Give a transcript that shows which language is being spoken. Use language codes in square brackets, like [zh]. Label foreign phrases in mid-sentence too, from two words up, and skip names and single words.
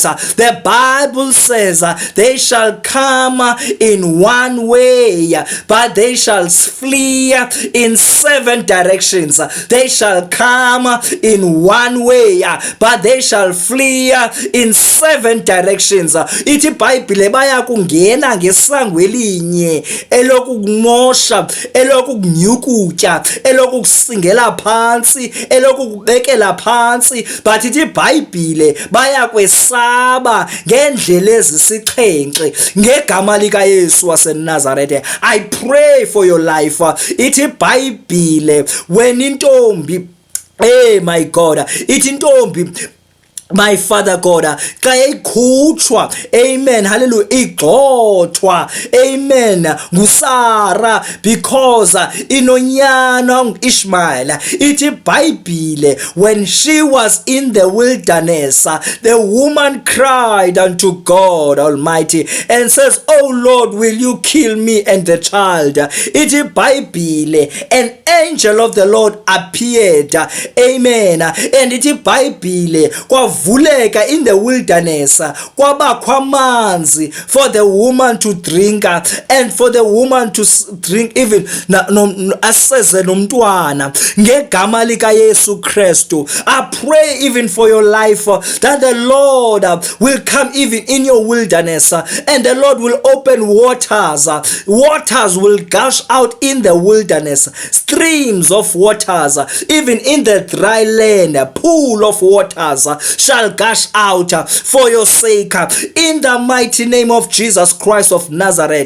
[en] The Bible says they shall come in one way, but they shall flee in 7 directions. They shall come in one way, but they shall flee in 7 directions. [xh] Ithi iBhayibhile bayakungena ngesango elinye elokukumosha, elokukunyukutya, elokukusingela phansi, elokukubekela phansi. But ithi iBhayibhile bayakwesaba ngendlela ezisixhenxe ngegama lika Yesu waseNazaretha. [en] I pray for your life. [xh] Ithi iBhayibhile [en] when intombi, hey my God, [xh] ithi intombi, [en] my Father God, [xh] xa ikhutshwa, amen, hallelujah, igxothwa, amen, nguSara because inonyana Ishmael. Ithi iBhayibhile [en] when she was in the wilderness, the woman cried unto God Almighty and says, oh Lord, will you kill me and the child? [xh] Ithi iBhayibhile [en] an angel of the Lord appeared, amen, and [xh] ithi iBhayibhile vuleka [en] in the wilderness [xh] kwabakho amanzi [en] for the woman to drink and for the woman to drink even [xh] aseze nomntwana ngegama lika Yesu Kristu. [en] I pray even for your life that the Lord will come even in your wilderness and the Lord will open waters will gush out in the wilderness, streams of waters, even in the dry land, a pool of waters shall gush out for your sake in the mighty name of Jesus Christ of Nazareth.